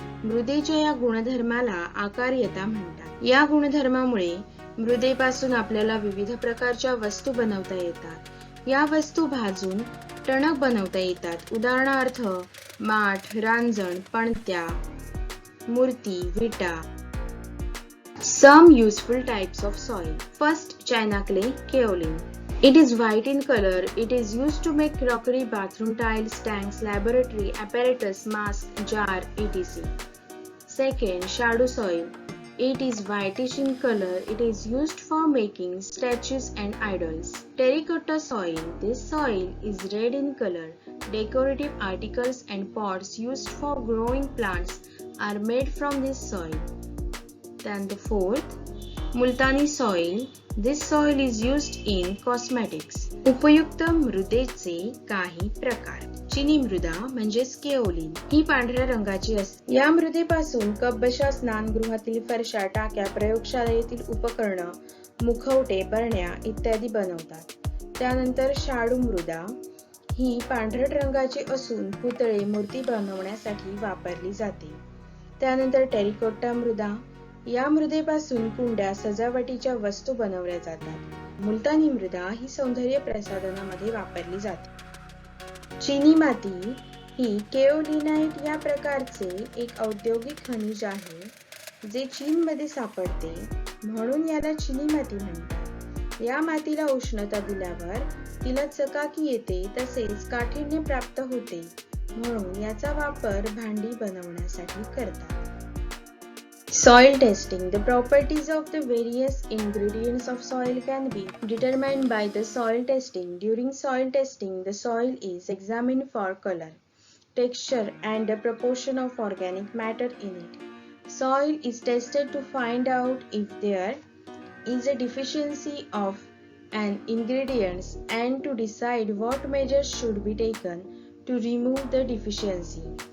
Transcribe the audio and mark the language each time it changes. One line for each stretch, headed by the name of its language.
Marathi: मृदेच्या या गुणधर्माला आकार्यता म्हणतात. या गुणधर्मामुळे मृदेपासून आपल्याला विविध प्रकारच्या वस्तू बनवता येतात. या वस्तू भाजून टणक बनवता येतात. उदाहरणार्थ माठ, रांजण, पणत्या, मूर्ती, विटा.
English: Some useful types of soil. First, china clay, kaolin. It is white in color. It is used to make crockery, bathroom tiles, tanks, laboratory apparatus, mask, jar, etc. Second, shadow soil. It is whitish in color. It is used for making statues and idols. Terracotta soil. This soil is red in color. Decorative articles and pots used for growing plants are made from this soil. Then the fourth, multani soil. This soil is used in cosmetics.
Marathi: उपयुक्त मृदेचे काही प्रकार. चिनी मृदा म्हणजेच kaolin ही पांढऱ्या रंगाची असते. या मृदेपासून कपबशा, स्नानगृहातील फरशा, टाक्या, प्रयोगशाळेतील उपकरणं, मुखवटे, बरण्या इत्यादी बनवतात. त्यानंतर शाडू मृदा ही पांढरट रंगाची असून पुतळे, मूर्ती बनवण्यासाठी वापरली जाते. त्यानंतर टेरिकोटा मृदा. या मृदेपासून कुंड्या, सजावटीच्या वस्तू बनवल्या जातात. मुलतानी मृदा ही सौंदर्य प्रसाधनामध्ये वापरली जाते. चिनी माती ही केओलिनाइट या प्रकारचे एक औद्योगिक खनिज आहे जे चीनमध्ये सापडते, म्हणून याला चिनी माती म्हणतात. या मातीला उष्णता दिल्यावर तिला चकाकी येते, तसेच काठिण्य प्राप्त होते, म्हणून याचा वापर भांडी बनवण्यासाठी करतात.
English: Soil testing. The properties of the various ingredients of soil can be determined by the soil testing. During soil testing, the soil is examined for color, texture, and the proportion of organic matter in it. Soil is tested to find out if there is a deficiency of an ingredient and to decide what measures should be taken to remove the deficiency.